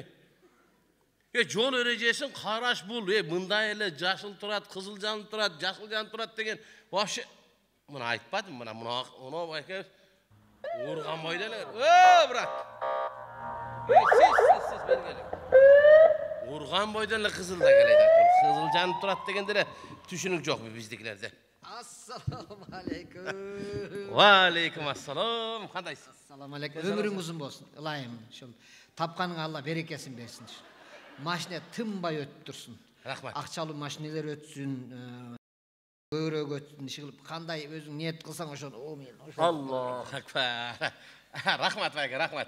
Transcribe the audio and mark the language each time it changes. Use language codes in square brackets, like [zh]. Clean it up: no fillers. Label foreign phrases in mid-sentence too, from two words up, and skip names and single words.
[ky] Жол эрежесин караш бул, мындай эле жашыл турат, кызыл жанып турат, жашыл жанып турат деген вообще мына айтпадым, мына байке урган бойдо эле. Брат. Сиз бергеле. Урган бойдо эле кызыл да келет. Кызыл жанып турат дегенде эле түшүнүк жок биздикилерде. [ar] السلام عليكم. وعليكم السلام. [ky] Кандайсыз? [ar] السلام عليكم. [ky] Өмүрүң узун болсун. Ылайым. Ушул тапканың Алла берекесин берсин. Машина тынбай өтүп турсун. Рахмат. Акчалуу машинелер өтсүн, көбүрөөк өтсүн, иши кылып кандай өзүң ниет кылсаң ошону, мен ошо. [ar] الله أكبر. [ky] Рахмат байке, рахмат.